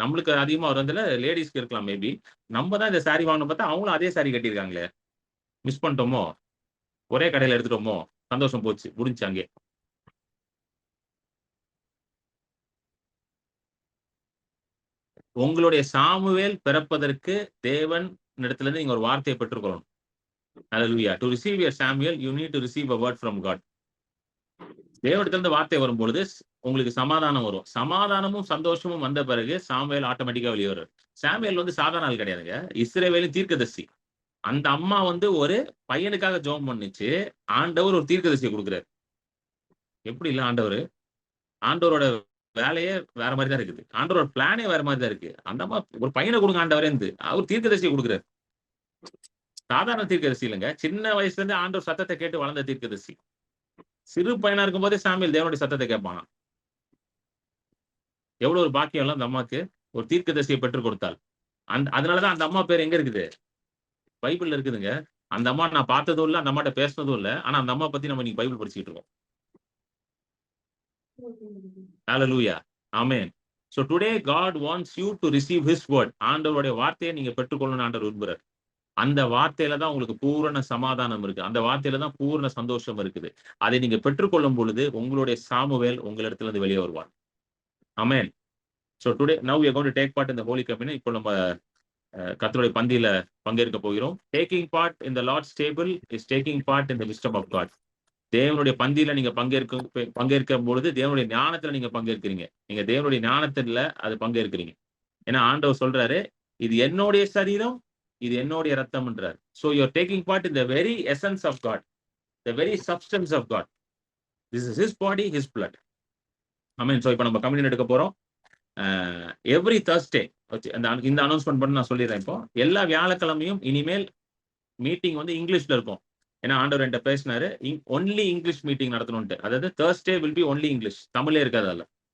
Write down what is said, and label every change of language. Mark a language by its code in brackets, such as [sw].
[ta] நம்மளுக்கு அதிகமா வருதுல, லேடிஸ்க்கு இருக்கலாம் மேபி. நம்ம தான் இந்த சாரி வாங்கணும் பார்த்தா அவங்களும் அதே சாரி கட்டியிருக்காங்களே, மிஸ் பண்ணிட்டோமோ, ஒரே கடையில எடுத்துட்டோமோ, சந்தோஷம் போச்சு, முடிஞ்சு அங்கே. உங்களுடைய சாமுவேல் பிறப்பதற்கு தேவன் இடத்துல இருந்து நீங்க ஒரு வார்த்தையை பெற்றுக்கொள்ளணும். Hallelujah. [en] To receive your Samuel, you need to receive a word from God. [ta] தேவனிடத்துல இருந்து வார்த்தை வரும் பொழுது உங்களுக்கு சமாதானம் வரும். சமாதானமும் சந்தோஷமும் வந்த பிறகு சாமுவேல் ஆட்டோமேட்டிக்கா வெளியே வரும். சாமுவேல் வந்து சாதாரண ஆள் கிடையாதுங்க, இஸ்ரவேலின் தீர்க்கதரிசி. அந்த அம்மா வந்து ஒரு பையனுக்காக ஜெபம் பண்ணிச்சு, ஆண்டவர் ஒரு தீர்க்கதரிசியை கொடுக்குறாரு. எப்படி இல்ல, ஆண்டவரோட வேலையே வேற மாதிரி தான் இருக்குது. ஆண்டவரோட பிளானே வேற மாதிரி தான் இருக்கு. அந்த அம்மா ஒரு பையனை கொடுங்க ஆண்டவரே, அவர் தீர்க்கதரிசியை கொடுக்குறாரு. சாதாரண தீர்க்கதரிசி இல்லைங்க, சின்ன வயசுல இருந்து ஆண்டவர் சத்தத்தை கேட்டு வளர்ந்த தீர்க்கதரிசி. சிறு பையனா இருக்கும் போதே சாமுவேல் தேவனுடைய சத்தத்தை கேட்பானா. எவ்வளவு ஒரு பாக்கியம் எல்லாம் அந்த அம்மாக்கு, ஒரு தீர்க்கதரிசியை பெற்றுக் கொடுத்தாள். அதனாலதான் அந்த அம்மா பேர் எங்க இருக்குது? பைபிள்ல இருக்குதுங்க. அந்த அம்மா நான் பார்த்ததும் இல்ல, அந்த அம்மாட்ட பேசினதும் இல்ல, ஆனா அந்த அம்மா பத்தி நம்ம இன்னைக்கு பைபிள் படிச்சுட்டு இருக்கோம். Hallelujah. Amen. [en] So today God wants you to receive his word. [ta] ஆண்டவருடைய வார்த்தையை நீங்க பெற்றுக்கொள்ளணும் ஆண்டவர் விரும்புறார். அந்த வார்த்தையில தான் உங்களுக்கு பூரண சமாதானம் இருக்கு. அந்த வார்த்தையில தான் பூரண சந்தோஷம் இருக்குது. அதை நீங்க பெற்றுக்கொள்ளும் பொழுது உங்களுடைய சாமுவேல் உங்களிடத்துல இருந்து வெளியே வருவார். Amen. [en] So today now we are going to take part in the Holy Communion. [ta] இப்போ நம்ம கர்த்தருடைய பந்தியில பங்கேற்க போகிறோம். [en] Taking part in the Lord's table is taking part in the wisdom of God. [ta] தேவனுடைய பந்தியில நீங்க பங்கேற்கும் பொழுது தேவனுடைய ஞானத்துல நீங்க பங்கேற்கிறீங்க. நீங்க தேவனுடைய ஞானத்துல அது பங்கேற்கிறீங்க. ஏன்னா ஆண்டவர் சொல்றாரு, இது என்னுடைய சரீரம், இது என்னுடைய ரத்தம்ன்றார். [en] So you are taking part in the very essence of God. the very substance of God. This is his body, his blood. Amen. [ta] So இப்போ நம்ம கம்யூனியன் எடுக்க போறோம். எவ்ரி Thursday இந்த அனௌன்ஸ்மெண்ட் பண்ணி நான் சொல்லிடுறேன். இப்போ எல்லா வியாழக்கிழமையும் இனிமேல் மீட்டிங் வந்து இங்கிலீஷ்ல இருக்கும். ஏன்னா ஆண்டவர் என்கிட்ட பேசினாரு, ஒன்லி இங்கிலீஷ் மீட்டிங் நடத்தணும்ட்டு. அதாவது [en] Thursday will be only [ta] English, தமிழே இருக்காது அதில்.